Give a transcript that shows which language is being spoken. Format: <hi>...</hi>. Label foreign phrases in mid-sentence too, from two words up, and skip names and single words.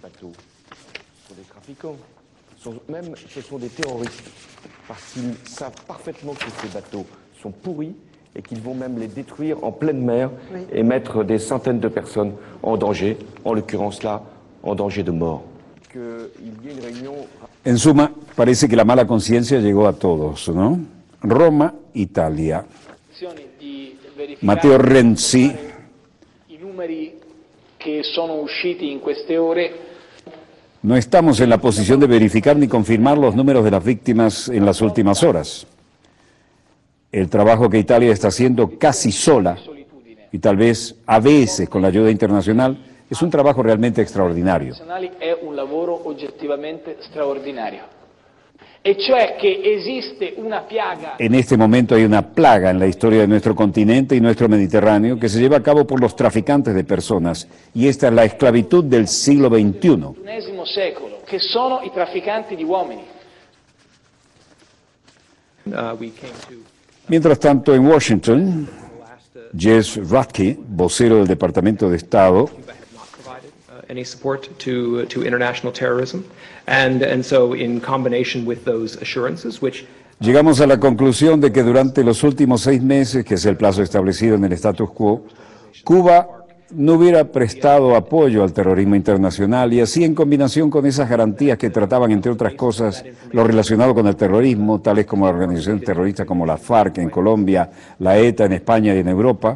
<fr>Ce sont des terroristes, parce qu'ils savent parfaitement que ces bateaux sont pourris et qu'ils vont même les détruire en pleine mer et mettre des centaines de personnes en danger, en l'occurrence là, en danger de mort.</fr> <es>En suma, parece que la mala conciencia llegó a todos, ¿no? Roma, Italia. Matteo Renzi.</es> <it>I numeri che sono usciti in queste ore.</it> <es>No estamos en la posición de verificar ni confirmar los números de las víctimas en las últimas horas. El trabajo que Italia está haciendo casi sola, y tal vez a veces con la ayuda internacional, es un trabajo realmente extraordinario.</es> <it>È un lavoro oggettivamente straordinario. E cioè che esiste una piaga.</it> <es>En este momento hay una plaga en la historia de nuestro continente y nuestro Mediterráneo que se lleva a cabo por los traficantes de personas, y esta es la esclavitud del siglo XXI.</es> <it>Secolo, che sono i trafficanti di uomini.</it> <es>Mientras tanto, en Washington, Jess Radke, vocero del Departamento de Estado,</es> <en>any support to international terrorism, and so in combination with those assurances, which</en> <es>llegamos a la conclusión de que durante los últimos 6 meses, que es el plazo establecido en el status quo, Cuba no hubiera prestado apoyo al terrorismo internacional, y así en combinación con esas garantías que trataban, entre otras cosas, lo relacionado con el terrorismo, tales como organizaciones terroristas como la FARC en Colombia, la ETA en España y en Europa.</es>